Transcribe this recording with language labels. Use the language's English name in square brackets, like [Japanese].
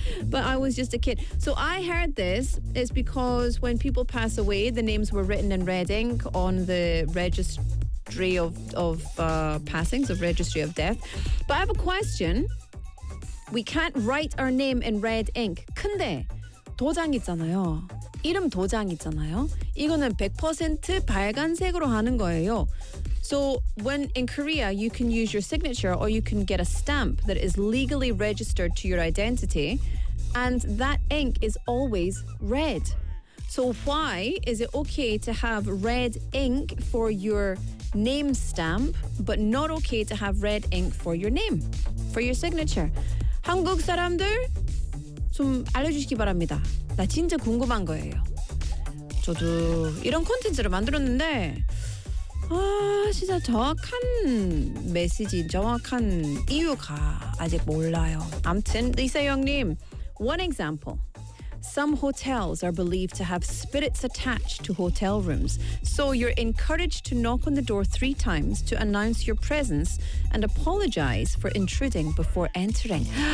[English] But I was just a kid. So I heard this. It's because when people pass away, the names were written in red ink on the registry of passings, registry of death. But I have a question. We can't write our name in red ink. [Korean] 근데 도장 있잖아요. 이름 도장 있잖아요. 이거는 100% 빨간색으로 하는 거예요. [English] So when in Korea, you can use your signature or you can get a stamp that is legally registered to your identity. And that ink is always red. So why is it okay to have red ink for your name stamp, but not okay to have red ink for your name, for your signature? [Korean] 한국 사람들 좀 알려주시기 바랍니다. 나 진짜 궁금한 거예요. 저도 이런 콘텐츠를 만들었는데 진짜 정확한 메시지, 정확한 이유가 아직 몰라요. 아무튼 [English] 이세영님, one example. Some hotels are believed to have spirits attached to hotel rooms, so you're encouraged to knock on the door 3 times to announce your presence and apologize for intruding before entering.